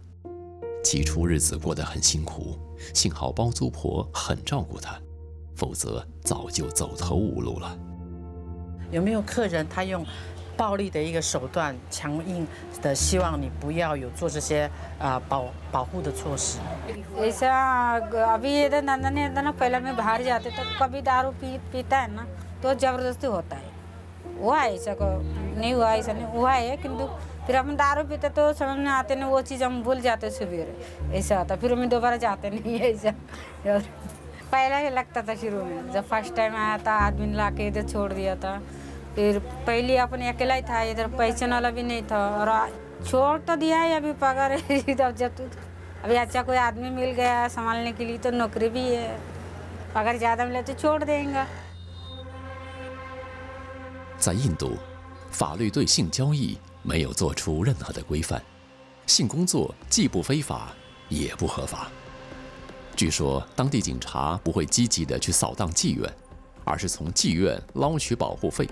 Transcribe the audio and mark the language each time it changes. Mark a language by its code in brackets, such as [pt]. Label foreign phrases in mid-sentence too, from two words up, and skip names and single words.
[zh] 起初日子过得很辛苦，幸好包租婆很照顾她，否则早就走投无路了。有没有客人他用暴力的一个手段，强硬的希望你不要有做这些保护的措施？ [hi] ऐसा अभी ये नंदन ने ना पहले मैं बाहर जाते तो कभी दारू पीता है ना तो जबरदस्ती होता है। हुआ है ऐसा को नहीं हुआ, ऐसा नहीं हुआ है, किंतु फिर हम दारू पीते तो समझ में आते नहीं, वो चीज़ हम भूल जाते सवेरे, ऐसा होता। फिर हम दोबारा जाते नहीं है ऐसा। पहला ही लगता था शुरू में, जब [en] first time [hi] आया था आदमी ला के इधर छोड़ दिया था। फिर पहले अपन अकेला ही था, इधर पहचान वाला भी नहीं था, और छोड़ तो दिया है अभी पगार जब अभी अच्छा कोई आदमी मिल गया संभालने के लिए तो नौकरी भी है, अगर ज़्यादा मिले तो छोड़ देंगे। [zh] 在印度，法律对性交易没有做出任何的规范，性工作既不非法也不合法。据说当地警察不会积极地去扫荡妓院，而是从妓院捞取保护费。